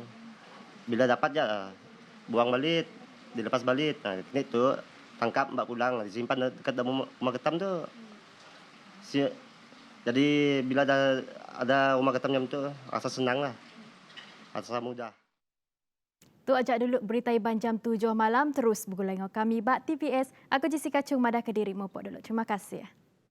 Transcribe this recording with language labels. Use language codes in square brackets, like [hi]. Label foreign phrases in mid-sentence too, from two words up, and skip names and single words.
[ms] Bila dapat je buang balik, dilepas balik. Ini tu tangkap mbak pulang, disimpan dekat rumah ketam tu. Jadi bila ada rumah ketam macam tu, rasa senang lah. Rasa mudah. [iba] Tu ajak dulu berita Iban jam 7 malam terus bergulai dengan kami Bak TVS. Aku Jessica Chung Madah Kediri Mopok dulu. [ms] Terima kasih.